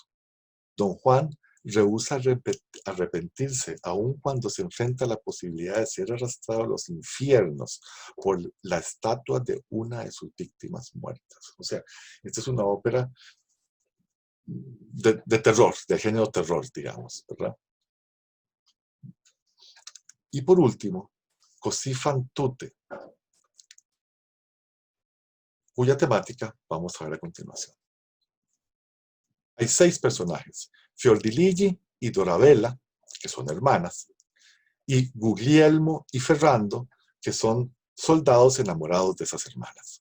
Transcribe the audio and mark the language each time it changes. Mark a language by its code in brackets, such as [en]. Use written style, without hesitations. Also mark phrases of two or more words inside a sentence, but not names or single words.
[es] Don Juan rehúsa arrepentirse, aun cuando se enfrenta a la posibilidad de ser arrastrado a los infiernos por la estatua de una de sus víctimas muertas. O sea, esta es una ópera de terror, de género terror, digamos, ¿verdad? Y por último, Così fan tutte, cuya temática vamos a ver a continuación. Hay 6 personajes, Fiordiligi y Dorabella, que son hermanas, y Guglielmo y Ferrando, que son soldados enamorados de esas hermanas.